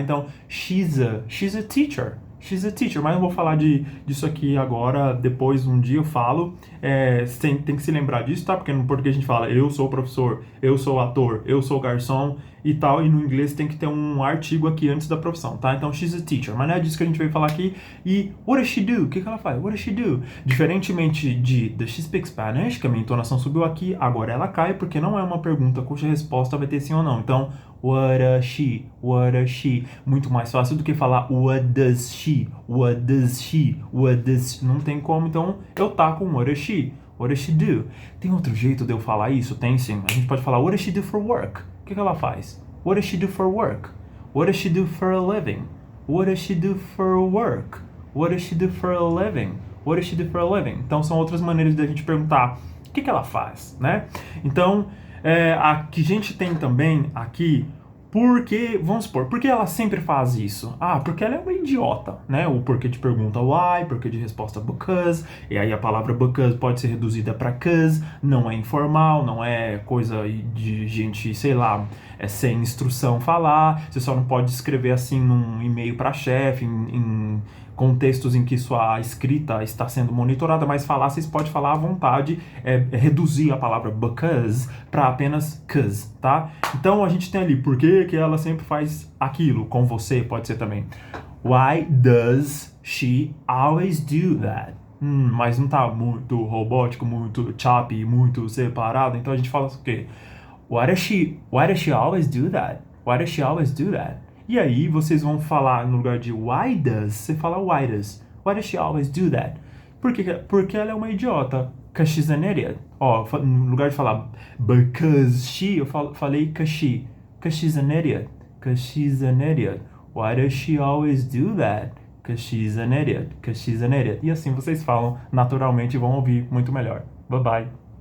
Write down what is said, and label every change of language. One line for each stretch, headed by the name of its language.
Portuguese: Então,
English: she's a teacher. She's a teacher,
Portuguese: mas não vou falar disso aqui agora, depois um dia eu falo. Tem que se lembrar disso, tá? Porque no português a gente fala, eu sou professor, eu sou ator, eu sou garçom e tal, e no inglês tem que ter um artigo aqui antes da profissão, tá? Então,
English: she's a teacher,
Portuguese: mas não é disso que a gente veio falar aqui.
English: E what does she do?
Portuguese: O que ela faz?
English: What does she do?
Portuguese: Diferentemente de
English: Does she speak Spanish,
Portuguese: que a minha entonação subiu aqui, agora ela cai, porque não é uma pergunta cuja resposta vai ter sim ou não.
English: Então, what does she? What does she?
Portuguese: Muito mais fácil do que falar
English: what does she? What does she? What does...
Portuguese: Não tem como, então eu taco
English: what does she? What does she do?
Portuguese: Tem outro jeito de eu falar isso? Tem sim. A gente pode falar
English: what does she do for work?
Portuguese: O que ela faz?
English: What does she do for work? What does she do for a living? What does she do for work? What does she do for a living? What does she do for a living?
Portuguese: Então são outras maneiras de a gente perguntar o que ela faz, né? Então, a que a gente tem também aqui, porque, vamos supor, por que ela sempre faz isso? Ah, porque ela é uma idiota, né? O porquê de pergunta why, porquê de resposta because, e aí a palavra because pode ser reduzida para cause, não é informal, não é coisa de gente, sei lá, sem instrução falar, você só não pode escrever assim num e-mail para chefe, em contextos em que sua escrita está sendo monitorada, mas falar, vocês podem falar à vontade, reduzir a palavra because para apenas cause, tá? Então a gente tem ali, por que ela sempre faz aquilo com você, pode ser também.
English: Why does she always do that?
Portuguese: Mas não tá muito robótico, muito choppy, muito separado, então a gente fala o quê?
English: Why does she always do that? Why does she always do that?
Portuguese: E aí vocês vão falar, no lugar de
English: why does,
Portuguese: você fala why does.
English: Why does she always do that?
Portuguese: Porque ela é uma idiota.
English: Because she's an idiot.
Portuguese: Ó, no lugar de falar
English: because she,
Portuguese: eu falei
English: because she. Because she's an idiot. Because she's an idiot. Why does she always do that? Because she's an idiot. Because she's an idiot.
Portuguese: E assim vocês falam naturalmente e vão ouvir muito melhor.
English: Bye bye.